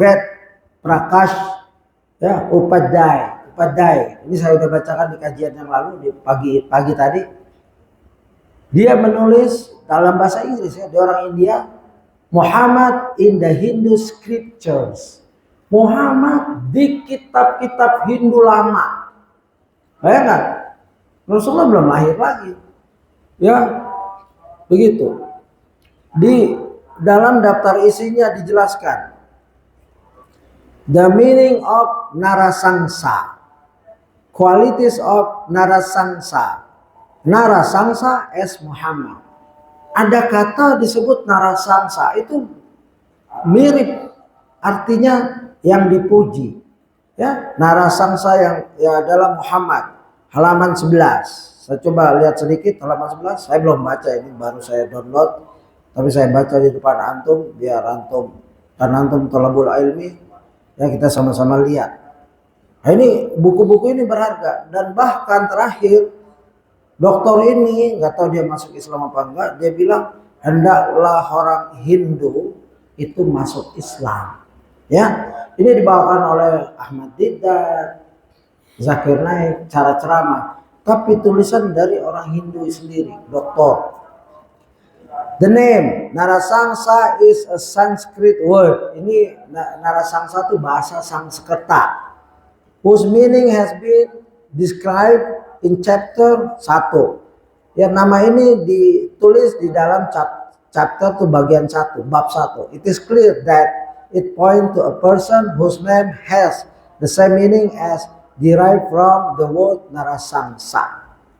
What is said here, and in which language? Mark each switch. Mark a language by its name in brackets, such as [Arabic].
[Indonesian] Ved Prakash, ya, Upadhyay. Ini saya sudah bacakan di kajian yang lalu di pagi tadi. Dia menulis dalam bahasa Inggris, ya, dia orang India. [English] Muhammad in the Hindu Scriptures. [Indonesian] Muhammad di kitab-kitab Hindu lama. Bayangkan, Rasulullah belum lahir lagi. Ya, begitu. Di dalam daftar isinya dijelaskan [English] the meaning of Narasangsa, qualities of Narasangsa. Narasangsa as Muhammad. [Indonesian] Ada kata disebut Narasangsa, itu mirip artinya yang dipuji. Ya, Narasangsa yang ya adalah Muhammad. Halaman 11. Saya coba lihat sedikit halaman 11. Saya belum baca, ini baru saya download. Tapi saya baca di depan antum biar antum, kan antum thalabul ilmi, ya, kita sama-sama lihat. Nah, ini buku-buku ini berharga, dan bahkan terakhir dokter ini nggak tahu dia masuk Islam apa enggak, dia bilang hendaklah orang Hindu itu masuk Islam. Ya, ini dibawakan oleh Ahmad Didat, Zakir Naik, cara ceramah, tapi tulisan dari orang Hindu sendiri, dokter. [English] The name Narasangsa is a Sanskrit word. [Indonesian] Ini Narasangsa itu bahasa Sanskerta, [English] whose meaning has been described in chapter 1. [Indonesian] Ya, nama ini ditulis di dalam chapter itu bagian 1, bab 1. [English] It is clear that it point to a person whose name has the same meaning as derived from the word Narasangsa.